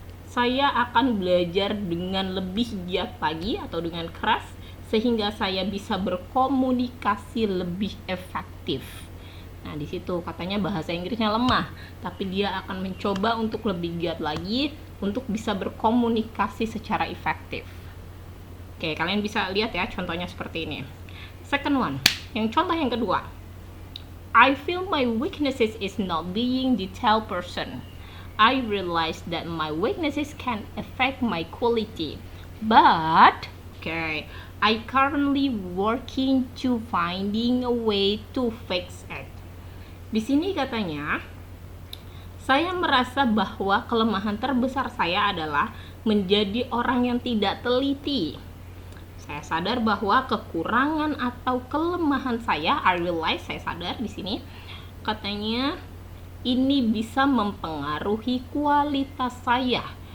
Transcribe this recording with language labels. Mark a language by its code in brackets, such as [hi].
[id] Saya akan belajar dengan lebih giat lagi atau dengan keras sehingga saya bisa berkomunikasi lebih efektif. Nah, di situ katanya bahasa Inggrisnya lemah, tapi dia akan mencoba untuk lebih giat lagi untuk bisa berkomunikasi secara efektif. Oke, kalian bisa lihat ya contohnya seperti ini. [en] Second one, [id] contoh yang kedua. [en] I feel my weaknesses is not being detailed person. I realize that my weaknesses can affect my quality. But, I currently working to finding a way to fix it. [id] Di sini katanya, saya merasa bahwa kelemahan terbesar saya adalah menjadi orang yang tidak teliti. Saya sadar bahwa kekurangan atau kelemahan saya, [en] I realize, [id] saya sadar di sini, katanya ini bisa mempengaruhi kualitas saya.